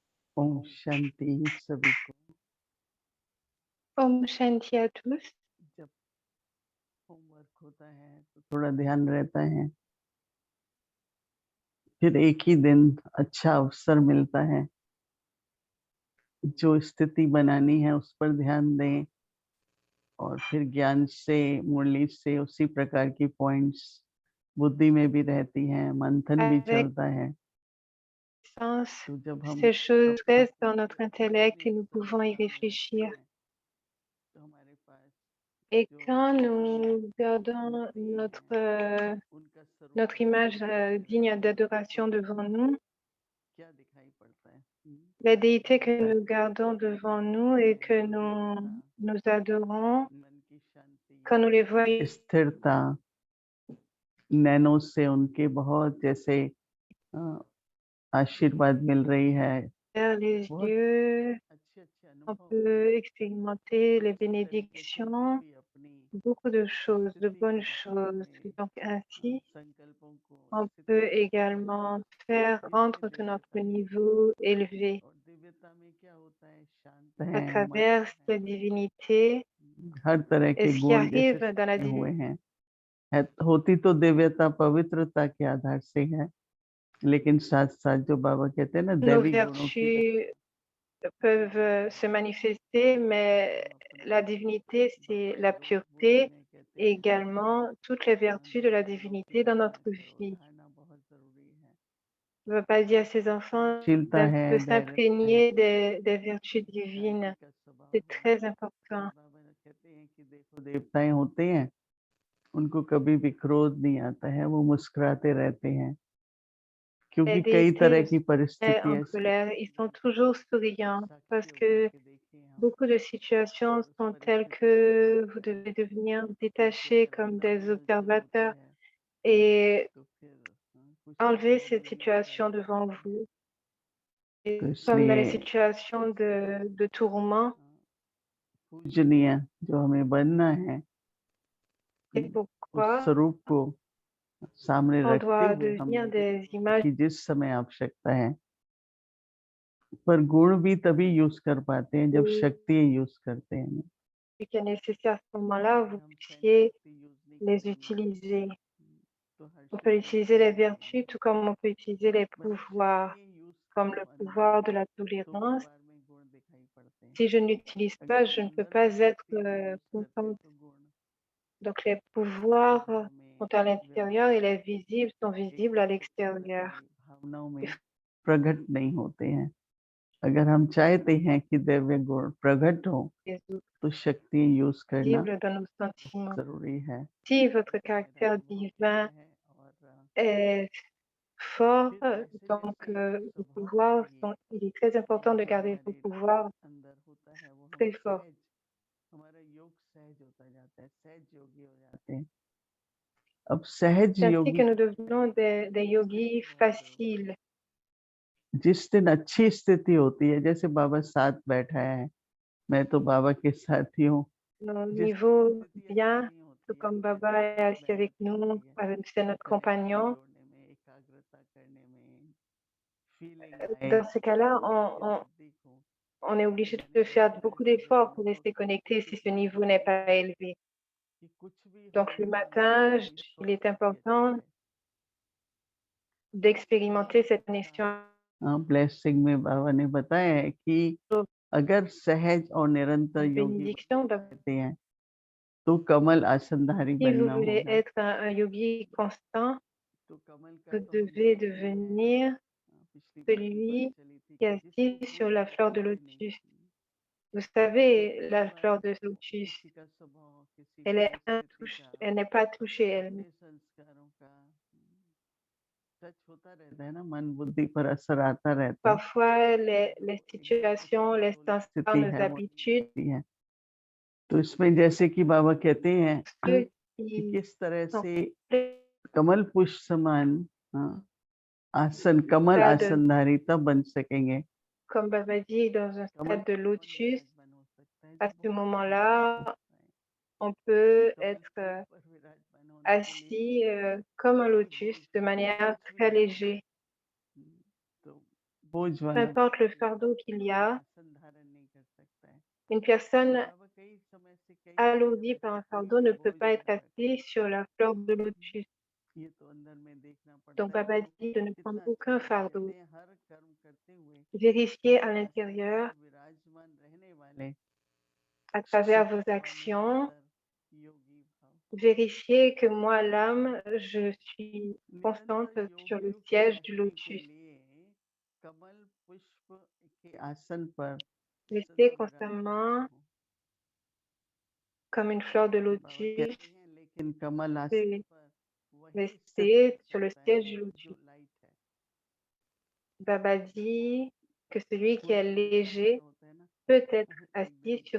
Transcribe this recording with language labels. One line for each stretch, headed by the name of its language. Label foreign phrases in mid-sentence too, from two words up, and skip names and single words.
Hindi: ओम शांति सभी को। ओम शांति
French: à tous।
Hindi: जब होमवर्क होता है तो थोड़ा ध्यान रहता है। फिर एक ही दिन अच्छा अवसर मिलता है। जो स्थिति बनानी है उस पर ध्यान दें और फिर ज्ञान से, मुरली से उसी प्रकार की पॉइंट्स बुद्धि में भी रहती हैं, मंथन भी
French: Avec
Hindi: चलता है।
French: sens,
Hindi: तो जब हम
French: ces choses
Hindi: अपना
French: restent
Hindi: पूर्ण
French: dans notre
Hindi: समर्पण
French: intellect et
Hindi: एक
French: nous
Hindi: तरफ
French: pouvons y
Hindi: ध्यान रखते
French: réfléchir.
Hindi: हैं तो हमारे पास
French: Et
Hindi: जो
French: quand
Hindi: पूर्ण
French: nous gardons
Hindi: मूर्ति है उनका स्वरूप
French: notre
Hindi: दिखाई
French: image
Hindi: पड़ता है
French: digne
Hindi: तो
French: d'adoration devant nous,
Hindi: क्या दिखाई पड़ता है?
French: la déité que
Hindi: शांति,
French: nous gardons devant nous et que
Hindi: दिव्यता,
French: nous adorons,
Hindi: मन की शांति,
French: quand nous les voyons
Hindi: स्थिरता, नैनो से उनके बहुत जैसे अ, आशीर्वाद मिल रही है।
French: vers les
Hindi: बहुत
French: yeux,
Hindi: अच्छे-अच्छे
French: on
Hindi: अनुभव होते
French: peut
Hindi: हैं।
French: expérimenter les
Hindi: उसी तरीके से हम
French: bénédictions,
Hindi: भी अपनी
French: beaucoup de choses, de
Hindi: स्थिति
French: bonnes
Hindi: को,
French: choses.
Hindi: अपने
French: Donc ainsi,
Hindi: संकल्पों को,
French: on
Hindi: स्थिति
French: peut
Hindi: को
French: également faire
Hindi: दिव्य
French: rendre tout notre
Hindi: दिव्यता में,
French: niveau élevé
Hindi: और दिव्यता में क्या होता है? शांत
French: à
Hindi: है,
French: travers
Hindi: मधुर
French: cette
Hindi: है,
French: divinité.
Hindi: हर तरह
French: Et
Hindi: के
French: ce qui
Hindi: गुण जैसे
French: arrive dans la
Hindi: छुपे
French: divinité,
Hindi: हुए हैं। होती तो दिव्यता पवित्रता के आधार से है, लेकिन साथ-साथ जो बाबा कहते हैं ना
French: nos
Hindi: दैवी गुणों की
French: vertus
Hindi: रक्षा
French: peuvent se manifester,
Hindi: जो
French: mais
Hindi: हम अपने
French: la divinité, c'est
Hindi: भक्ति
French: la
Hindi: योग बोधि
French: pureté
Hindi: में कहते
French: et
Hindi: हैं
French: également toutes les vertus de la
Hindi: गुणों के
French: divinité dans
Hindi: बारे में
French: notre vie.
Hindi: सर्वधारणा बहुत जरूरी है।
French: Je ne veux pas dire à ses enfants
Hindi: सहनशीलता
French: d'un
Hindi: है,
French: peu
Hindi: धैर्यता है,
French: s'imprégner des vertus
Hindi: शांति
French: divines.
Hindi: का स्वभाव
French: C'est
Hindi: है।
French: très important.
Hindi: बाबा कहते हैं कि देखो देवताएं होते हैं, उनको कभी भी क्रोध नहीं आता है, वो मुस्कुराते रहते हैं
French: Les
Hindi: क्योंकि कई
French: déités
Hindi: तरह
French: ne
Hindi: की
French: sont
Hindi: परिस्थिति
French: jamais en
Hindi: ऐसी
French: colère,
Hindi: होती
French: ils
Hindi: है।
French: sont toujours
Hindi: आप
French: souriants parce
Hindi: साक्षी होकर
French: que
Hindi: के देखिए हम
French: beaucoup de situations
Hindi: उस
French: sont telles
Hindi: परिस्थिति को
French: que vous
Hindi: देखते
French: devez
Hindi: हैं
French: devenir
Hindi: क्योंकि
French: détaché
Hindi: अगर
French: comme
Hindi: हमारी
French: des
Hindi: हलचल होती
French: observateurs
Hindi: है
French: et
Hindi: तो फिर कुछ तो
French: enlever
Hindi: गड़बड़
French: cette
Hindi: ही होता
French: situation
Hindi: रहता
French: devant
Hindi: है।
French: vous.
Hindi: तो
French: Et comme dans
Hindi: इसलिए
French: les situations de tourment,
Hindi: पूजनीय जो हमें बनना है,
French: c'est
Hindi: उस
French: pourquoi
Hindi: स्वरूप को सामने
French: on
Hindi: रखते
French: doit
Hindi: हुए हम
French: devenir
Hindi: दिव्य
French: des
Hindi: गुणों
French: images
Hindi: की जिस समय आवश्यकता है, पर गुण भी तभी यूज कर पाते हैं जब
French: de
Hindi: शक्ति यूज करते हैं।
French: ce qui est nécessaire à ce moment-là,
Hindi: अगर
French: vous
Hindi: हम सहन
French: puissiez
Hindi: शक्ति यूज नहीं
French: les
Hindi: करेंगे
French: utiliser.
Hindi: तो
French: On peut
Hindi: हर्षित
French: utiliser
Hindi: नहीं
French: les
Hindi: बनेंगे।
French: vertus tout comme on peut utiliser les
Hindi: मतलब
French: pouvoirs,
Hindi: शक्ति यूज
French: comme
Hindi: करो
French: le
Hindi: अंदर
French: pouvoir de
Hindi: में
French: la
Hindi: तो
French: tolérance.
Hindi: व्यवहार में गुण दिखाई पड़ते हैं।
French: Si je ne l'utilise pas,
Hindi: अगर
French: je
Hindi: हम
French: ne peux
Hindi: अंदर से
French: pas être
Hindi: शक्ति नहीं यूज करते
French: contente.
Hindi: तो गुण
French: Donc les pouvoirs
Hindi: बाहर में
French: sont à l'intérieur
Hindi: व्यवहार
French: et les
Hindi: में
French: visibles sont
Hindi: एक
French: visibles à
Hindi: प्रकार
French: l'extérieur.
Hindi: की भावनाओं
French: Il
Hindi: में प्रकट नहीं होते हैं। अगर हम चाहते हैं कि दिव्य गुण प्रकट हो
French: faut les autres
Hindi: तो शक्ति यूज करना
French: visibles dans nos
Hindi: बहुत
French: sentiments.
Hindi: जरूरी है।
French: Si votre
Hindi: तो मेरा
French: caractère
Hindi: अनुभव
French: divin
Hindi: यह है और
French: est fort,
Hindi: फिर जैसे
French: donc
Hindi: जैसे
French: vos
Hindi: स्वभाव
French: pouvoirs
Hindi: चाहिए
French: sont, il est très
Hindi: कि
French: important de
Hindi: जो
French: garder vos
Hindi: हमारे
French: pouvoirs
Hindi: अंदर होता है वो हम
French: très forts.
Hindi: सहज, हमारा योग सहज होता जाता है, सहज योगी हो जाते हैं। अब सहज
French: C'est ainsi que
Hindi: योगी
French: nous
Hindi: कब
French: devenons
Hindi: होते हैं?
French: des yogis
Hindi: स्थिति बहुत जरूरी
French: faciles.
Hindi: है। जिस दिन अच्छी स्थिति होती है, जैसे बाबा साथ बैठा है, मैं तो बाबा के साथ ही हूँ।
French: Nos
Hindi: जिस दिन
French: niveaux
Hindi: स्थिति अच्छी
French: bien,
Hindi: नहीं
French: tout
Hindi: होती है,
French: comme
Hindi: जैसे
French: Baba est
Hindi: बुद्धि
French: assis
Hindi: बहक
French: avec
Hindi: जाती
French: nous,
Hindi: है,
French: c'est notre
Hindi: कनेक्शन
French: compagnon.
Hindi: जोड़ने में, एकाग्रता करने में, फीलिंग आए
French: Dans ce cas-là,
Hindi: कि
French: on,
Hindi: बुद्धि को
French: on est obligé
Hindi: मैंने
French: de
Hindi: बहुत
French: faire
Hindi: सारे
French: beaucoup
Hindi: लोगों के
French: d'efforts pour
Hindi: अनुभव
French: rester
Hindi: सुने
French: connecté si ce
Hindi: सुबह
French: niveau n'est
Hindi: उठते
French: pas
Hindi: ही
French: élevé.
Hindi: कि कुछ भी
French: Donc
Hindi: हो
French: le
Hindi: मन में
French: matin,
Hindi: कोई
French: il est
Hindi: स्वास्थ्य की
French: important
Hindi: अच्छी है,
French: d'expérimenter cette
Hindi: अच्छा
French: connexion.
Hindi: ब्लेसिंग में बाबा ने बताया है कि अगर सहज और निरंतर योगी
French: Bénédiction,
Hindi: बनना चाहते हैं तो कमल आसनधारी
French: si vous
Hindi: बनना
French: voulez
Hindi: होगा।
French: être un yogi constant,
Hindi: तो कमल का
French: vous
Hindi: तो हम
French: devez
Hindi: जानते ही हैं,
French: devenir
Hindi: पिछली बार भी बात
French: celui
Hindi: चली थी
French: qui
Hindi: कि
French: est
Hindi: जिसको
French: assis sur
Hindi: कोई
French: la fleur de
Hindi: पहचान ही नहीं
French: lotus.
Hindi: होती।
French: Vous
Hindi: वो
French: savez,
Hindi: कई
French: la
Hindi: बार
French: fleur de lotus,
Hindi: किसी का स्वभाव, किसी
French: elle est
Hindi: परिस्थिति का,
French: elle n'est pas touchée, elle.
Hindi: अपने संस्कारों का टच होता रहता है ना, मन बुद्धि पर असर आता रहता है।
French: Parfois, les
Hindi: तो एकदम
French: situations,
Hindi: अच्छी
French: les
Hindi: ठोस
French: sensations,
Hindi: स्थिति
French: nos
Hindi: है वो नहीं
French: habitudes,
Hindi: रहती है। तो इसमें जैसे कि बाबा कहते हैं
French: ceux
Hindi: कि
French: qui
Hindi: किस तरह
French: sont
Hindi: से कमल पुष्प समान आसन, कमल
French: stade,
Hindi: आसनधारी तब बन सकेंगे।
French: comme Baba dit, dans un
Hindi: कमल
French: stade de
Hindi: पे कौन
French: lotus,
Hindi: विराजमान हो सकता है?
French: à
Hindi: जो
French: ce
Hindi: बहुत
French: moment-là,
Hindi: शांत है।
French: on peut
Hindi: कमल
French: être
Hindi: फूल पर विराजमान होने के लिए
French: assis comme un
Hindi: उसकी
French: lotus
Hindi: धूल
French: de
Hindi: से
French: manière
Hindi: कुछ भी
French: très
Hindi: नहीं होता।
French: légère.
Hindi: तो बोझ
French: peu
Hindi: वाला
French: importe le
Hindi: व्यक्ति
French: fardeau qu'il y a,
Hindi: आसन धारण नहीं कर सकता है।
French: une
Hindi: तो
French: personne
Hindi: बाबा कई समय से कई
French: alourdie par un
Hindi: परिस्थितियों
French: fardeau
Hindi: में
French: ne peut
Hindi: बोझ
French: pas
Hindi: बन
French: être
Hindi: बैठा है।
French: assis sur la fleur de lotus.
Hindi: ये तो अंदर में देखना
French: Donc
Hindi: पड़ता है।
French: Baba
Hindi: तो
French: dit de ne prendre
Hindi: कितना अच्छा
French: aucun
Hindi: बाबा कहते
French: fardeau.
Hindi: हैं हर कर्म करते हुए
French: Vérifiez à
Hindi: कमल आसन
French: l'intérieur,
Hindi: पर विराजमान रहने वाले
French: à travers vos actions,
Hindi: सच्चिदानंद योगी भाव
French: vérifiez que moi, l'âme, je suis constante
Hindi: निरंतर योग
French: sur le
Hindi: युक्त
French: siège du
Hindi: रहने के
French: lotus.
Hindi: लिए कमल पुष्प के आसन पर
French: Restez
Hindi: सदा विराजमान
French: constamment
Hindi: हो।
French: comme une fleur de
Hindi: तो बाबा
French: lotus,
Hindi: कहते हैं लेकिन कमल आसन
French: et
Hindi: पर वही स्थित
French: restez
Hindi: रह
French: sur le
Hindi: सकता
French: siège
Hindi: है
French: du lotus.
Hindi: जो लाइट है।
French: Baba dit que celui qui est
Hindi: पूर्व में क्या ऐसा
French: léger
Hindi: होता है ना,
French: peut être assis sur